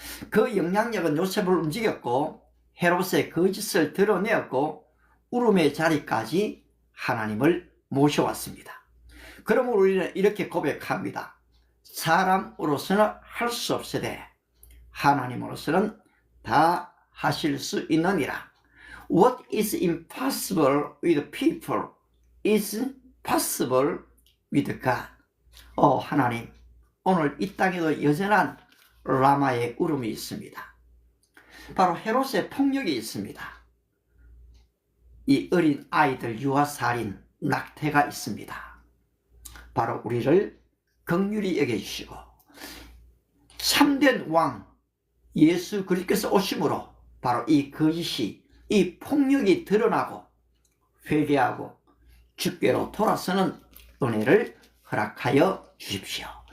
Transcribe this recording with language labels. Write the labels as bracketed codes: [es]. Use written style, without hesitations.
[ko] 그 영향력은 요셉을 움직였고 헤롯의 거짓을 드러내었고 울음의 자리까지 하나님을 모셔왔습니다. 그러므로 우리는 이렇게 고백합니다. 사람으로서는 할 수 없으되 하나님으로서는 다 하실 수 있느니라. [en] What is impossible with people is possible with God. [ko] 하나님, 오늘 이 땅에도 여전한 라마의 울음이 있습니다. 바로 헤롯의 폭력이 있습니다. 이 어린 아이들 유아살인, 낙태가 있습니다. 바로 우리를 긍휼히 여겨주시고 참된 왕 예수 그리스도께서 오심으로 바로 이 거짓이, 이 폭력이 드러나고 회개하고 주께로 돌아서는 은혜를 허락하여 주십시오.